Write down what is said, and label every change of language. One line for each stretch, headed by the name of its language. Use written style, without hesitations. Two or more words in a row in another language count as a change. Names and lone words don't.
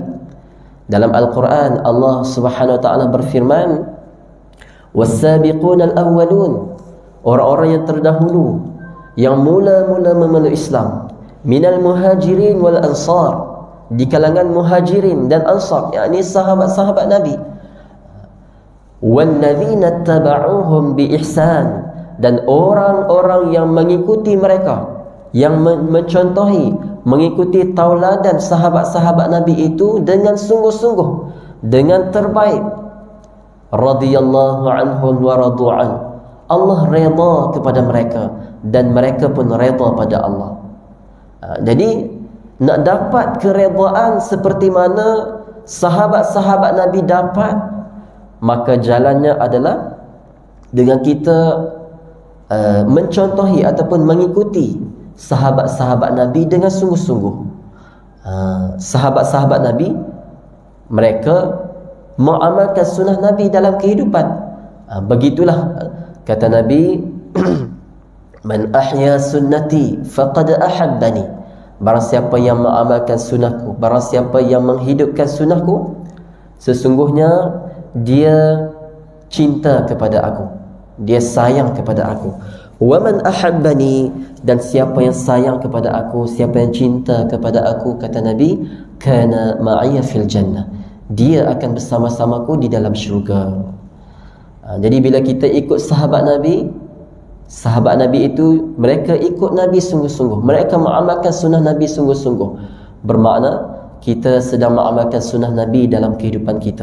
Malay: Dalam Al-Quran Allah
Arabic: سبحانه وتعالى
Malay: berfirman,
Arabic: "والسابقون الأولون",
Malay: orang-orang yang terdahulu yang mula-mula memeluk Islam,
Arabic: من المهاجرين والأنصار,
Malay: di kalangan muhajirin dan ansar, yakni sahabat-sahabat Nabi,
Arabic: والذين اتبعوهم بإحسان,
Malay: dan orang-orang yang mengikuti mereka, yang mencontohi, mengikuti tauladan sahabat-sahabat Nabi itu dengan sungguh-sungguh, dengan terbaik.
Arabic: رضي الله عنهم ورضوا عنه,
Malay: Allah redha kepada mereka dan mereka pun redha pada Allah. Jadi nak dapat keredaan seperti mana sahabat-sahabat Nabi dapat, maka jalannya adalah dengan kita mencontohi ataupun mengikuti sahabat-sahabat Nabi dengan sungguh-sungguh. Sahabat-sahabat Nabi, mereka mengamalkan sunnah Nabi dalam kehidupan. Begitulah kata Nabi,
Arabic: "من أحيا سنتي فقد أحبني."
Malay: Barang siapa yang mengamalkan sunnahku, barang siapa yang menghidupkan sunnahku, sesungguhnya dia cinta kepada aku, dia sayang kepada aku.
Arabic: ومن أحبني,
Malay: dan siapa yang sayang kepada aku, siapa yang cinta kepada aku, kata Nabi,
Arabic: كان معي في الجنة,
Malay: dia akan bersama-samaku di dalam syurga. Jadi bila kita ikut sahabat Nabi, sahabat Nabi itu mereka ikut Nabi sungguh-sungguh, mereka mengamalkan sunnah Nabi sungguh-sungguh, bermakna kita sedang mengamalkan sunnah Nabi dalam kehidupan kita.